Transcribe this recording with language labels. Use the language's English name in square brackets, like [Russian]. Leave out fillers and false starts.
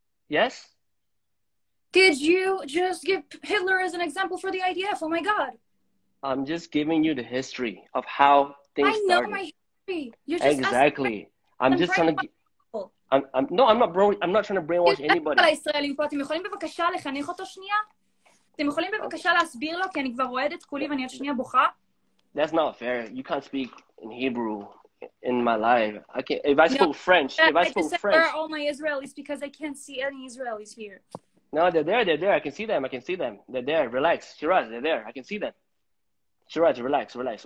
[English] Yes? Did you just give Hitler as an example for the IDF? Oh my God. I'm just giving you the history of how things started. I know my history. You're just exactly. I'm just trying to... I'm not trying to brainwash anybody. [Hebrew] אתם יכולים בבקשה לחנך אותו שנייה? אתם יכולים בבקשה להסביר לו, כי אני כבר רועדת כולי ואני עוד שנייה בוכה? [English] That's not fair. You can't speak in Hebrew in my life. I can. If I spoke French, where are all my Israelis? Because I can't see any Israelis here. No, they're there. I can see them. They're there. Relax. Shiraz, they're there. I can see them. Shiraz, relax.